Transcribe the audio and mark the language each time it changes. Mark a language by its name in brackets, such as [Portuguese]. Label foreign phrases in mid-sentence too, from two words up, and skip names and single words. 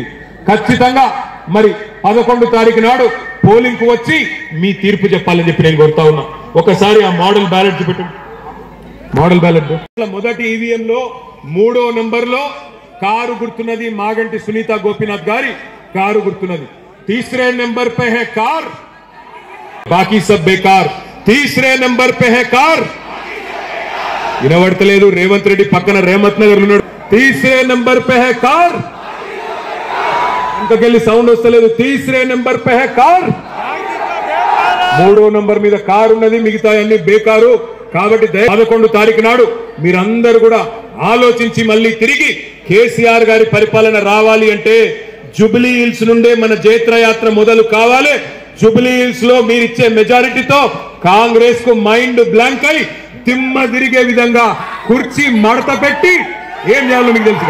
[Telugu] ఖచ్చితంగా మరి 11 తారీఖు నాడు పోలింగ్ కు వచ్చి మీ తీర్పు చెప్పాలని చెప్పి నేను కోరుతా ఉన్నా. ఒకసారి ఆ [English] model ballot [Telugu] చూపెట్టండి. [English] model ballot [Telugu] మొదటి ఈవీఎం లో 3వ నెంబర్ లో కారు గుర్తున్నది, మాగంటి సునీత గోపీనాథ్ గారి కారు గుర్తున్నది. [Hindi] तीसरे नंबर पे है कार, बाकी सब बेकार. तीसरे नंबर पे है कार. [Telugu] వినబడతలేదు, రేవంత్ రెడ్డి పక్కన రేమత్ నగర్ ఉన్నాడు. [Hindi] तीसरे नंबर पे है कार, [Telugu] ఇంతకెళ్ళి సౌండ్ వస్తలేదు. [Hindi] तीसरे नंबर पे है कार. [Telugu] 3వ నంబర్ మీద కారు ఉన్నది, మిగతా అన్ని బేకారు. కాబట్టి 11 తారీఖు నాడు మీరందరూ కూడా ఆలోచించి మళ్ళీ తిరిగి కేసీఆర్ గారి పరిపాలన రావాలి అంటే జూబ్లీ హిల్స్ నుండే మన జైత్ర యాత్ర మొదలు కావాలి. జూబ్లీ హిల్స్ లో మీరిచ్చే మెజారిటీతో కాంగ్రెస్ కు [English] mind blank [Telugu] అయి దిమ్మ తిరిగే విధంగా కుర్చీ మడత పెట్టి ఏం చేయాలో మీకు తెలుసు.